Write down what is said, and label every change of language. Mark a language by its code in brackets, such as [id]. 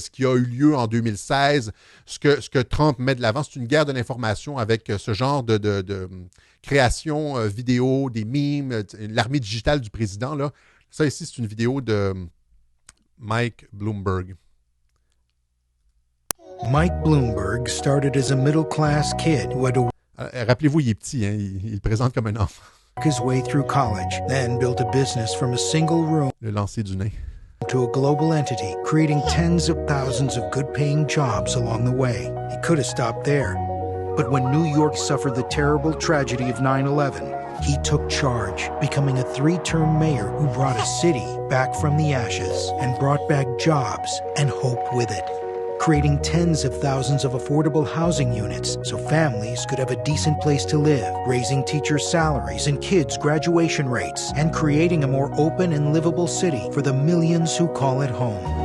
[fr] Ce qui a eu lieu en 2016, ce que Trump met de l'avant, c'est une guerre de l'information avec ce genre de création vidéo, des memes, l'armée digitale du président. Là. Ça ici, c'est une vidéo de Mike Bloomberg. [en] Mike Bloomberg started as a middle-class kid who had to [fr] Rappelez-vous, il est petit, hein? Il présente comme un enfant. [en] His way through college, then built a business from a single room [fr] Le lancer du nez. [en] to a global entity, creating tens of thousands of good-paying jobs along the way. He could have stopped there. But when New York suffered the terrible tragedy of 9/11, he took charge, becoming a 3-term mayor who brought a city back from the ashes and brought back jobs and hope with it, creating tens of thousands of affordable housing units so families could have a decent place to live, raising teachers' salaries and kids' graduation rates, and creating a more open and livable city for the millions who call it home.